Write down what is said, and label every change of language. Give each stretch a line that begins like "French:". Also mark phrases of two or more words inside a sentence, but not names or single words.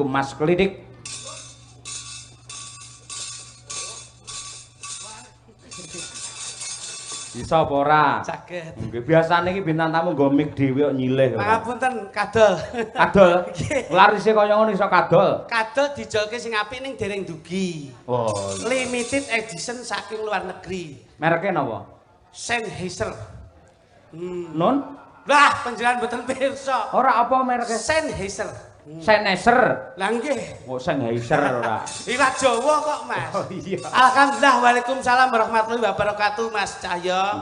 Javanese: Mas Klidik. Bisa apa ora? Saged. Nggih, biasane iki bintang tamu nggo mik dhewe kok nyilih. Pangapunten, kadol. Kadol. Larise kaya ngono iso kadol. Kadol dijolke sing apik ning dereng dugi. Oh.
English: Limited edition
Javanese: saking luar negeri. Mereke napa? Sennheiser. Nun? Lah, panjenengan mboten pirsa. Ora apa mereke? Sennheiser. Sennheiser. Lah nggih. Kok Sennheiser ora? Iwak Jawa kok, Mas. Oh iya.
Arabic: الحمد لله، وعليكم السلام ورحمة الله وبركاته, Mas Cahyo.